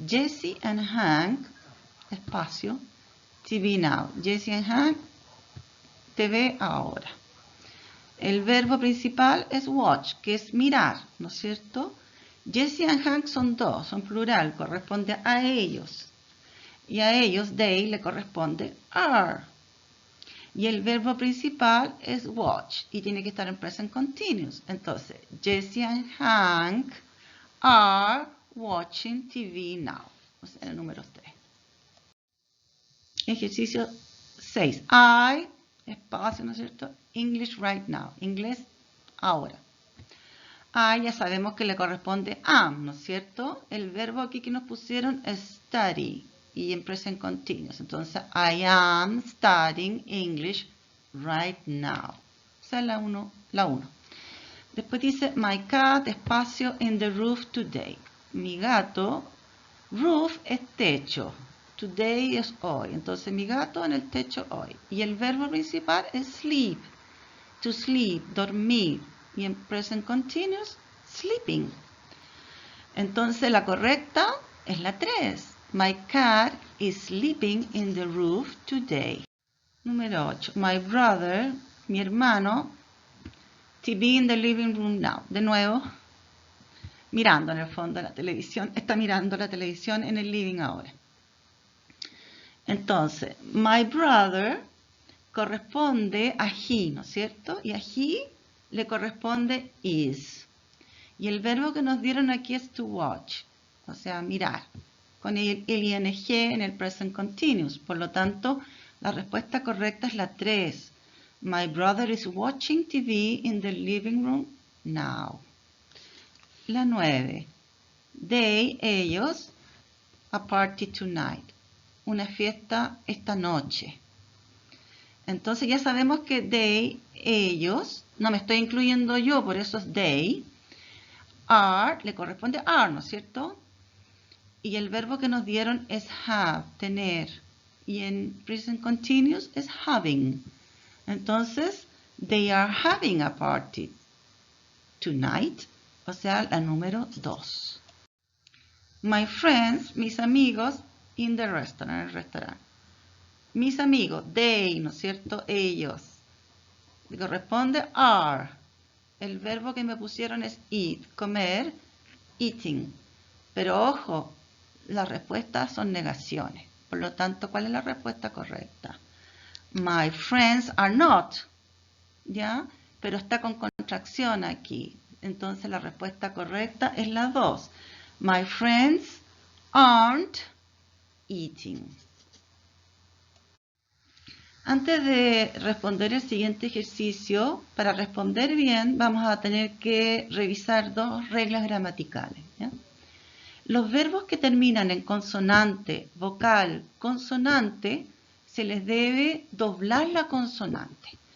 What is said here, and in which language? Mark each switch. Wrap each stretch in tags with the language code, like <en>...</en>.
<en>Jessie and Hank, espacio, TV now.</en> <es>Jessie and Hank, TV ahora. El verbo principal es watch, que es mirar, ¿no es cierto? Jessie and Hank son dos, son plural, corresponde a ellos. Y a ellos, they, le corresponde are. Y el verbo principal es watch y tiene que estar en present continuous.</es> <en>Entonces, Jessie and Hank are watching TV now.</en> <es>O sea, el número 3. Ejercicio 6.</es> <en>I, espacio, ¿no es cierto? English right now.</en> <es>Inglés ahora. I ya sabemos que le corresponde am, ¿no es cierto? El verbo aquí que nos pusieron es study y en present continuous.</es> <en>Entonces, I am studying English right now.</en> <es>O sea, la 1. Después dice, my cat, espacio, in the roof today. Mi gato, roof es techo. Today es hoy. Entonces, mi gato en el techo hoy. Y el verbo principal es sleep. To sleep, dormir. Y en present continuous, sleeping. Entonces, la correcta es la 3.</es> <en>My cat is sleeping in the roof today. Número 8. My brother, mi hermano, TV in the living room now.</en> <es>De nuevo, mirando en el fondo la televisión. Está mirando la televisión en el living ahora. Entonces, my brother corresponde a he, ¿no es cierto? Y a he le corresponde is. Y el verbo que nos dieron aquí es to watch, o sea, mirar, con el ing en el present continuous. Por lo tanto, la respuesta correcta es la 3.</es> <en>My brother is watching TV in the living room now. La 9. They, ellos, a party tonight.</en> <es>Una fiesta esta noche. Entonces ya sabemos que they, ellos, no me estoy incluyendo yo, por eso es they. Are, le corresponde are, ¿no es cierto? Y el verbo que nos dieron es have, tener. Y en present continuous es having. Entonces, they are having a party tonight, o sea, la número 2. My friends, mis amigos, in the restaurant, en el restaurante. Mis amigos, they, ¿no es cierto? Ellos. Le corresponde are. El verbo que me pusieron es eat, comer, eating. Pero ojo, las respuestas son negaciones. Por lo tanto, ¿cuál es la respuesta correcta? My friends are not. ¿Ya? Pero está con contracción aquí. Entonces la respuesta correcta es la 2.</es> <en>My friends aren't eating.</en> <es>Antes de responder el siguiente ejercicio, para responder bien vamos a tener que revisar 2 reglas gramaticales. ¿Ya? Los verbos que terminan en consonante, vocal, consonante, se les debe doblar la consonante.</es>